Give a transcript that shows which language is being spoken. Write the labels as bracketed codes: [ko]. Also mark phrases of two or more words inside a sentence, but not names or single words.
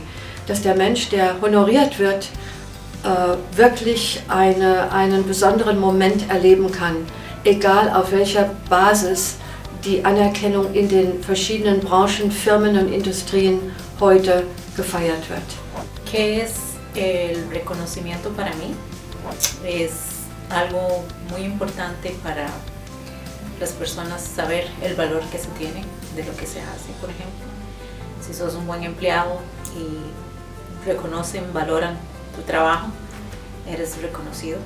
[de] Dass der Mensch, der honoriert wird, wirklich einen besonderen Moment erleben kann, egal auf welcher Basis die Anerkennung in den verschiedenen Branchen, Firmen und Industrien heute gefeiert wird. [es] ¿Qué es el reconocimiento para mí? Es algo muy importante para las personas saber el valor que se tiene de lo que se hace, por ejemplo. Si sos un buen empleado y reconocen, valoran tu trabajo, eres reconocido.